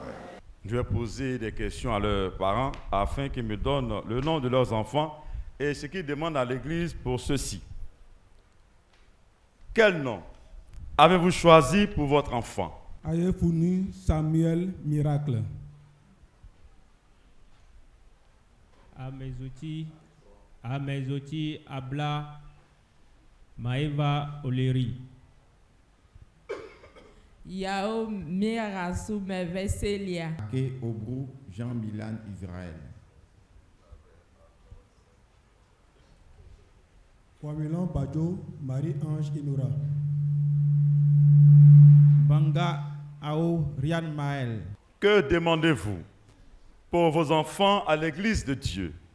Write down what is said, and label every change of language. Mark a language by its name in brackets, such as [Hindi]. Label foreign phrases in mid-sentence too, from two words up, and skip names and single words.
[French] Je vais poser des questions à leurs parents afin qu'ils me donnent le nom de leurs enfants et ce qu'ils demandent à l'Église pour ceci. Quel nom avez-vous choisi pour votre enfant? Ayefunu Samuel Miracle. Amezoti Abla Maeva Oleri. Yao Mirasu Meveselia. Ake Obrou Jean-Milan Israël. Wamilan Badjo Marie-Ange Inora. Banga Ao Rian Maël. Que demandez-vous pour vos enfants à l'Église de Dieu?